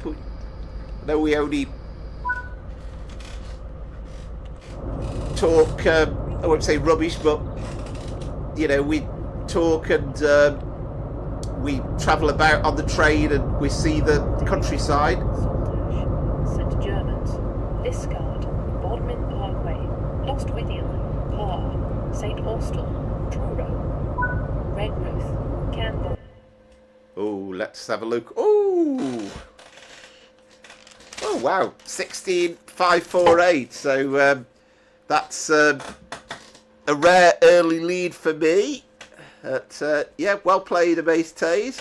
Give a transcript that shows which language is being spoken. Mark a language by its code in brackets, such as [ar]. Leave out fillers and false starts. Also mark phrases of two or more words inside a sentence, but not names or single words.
[en] I know we only talk, I won't say rubbish, but you know, we talk and we travel about on the train and we see the countryside. Saltash, St Germans, Liscard, Bodmin Parkway, Lostwithiel, Parr, St Austell, Truro, Redruth, Canberra. Oh, let's have a look. Oh wow, 16,548. So that's a rare early lead for me. Yeah, well played, Amaze Taze.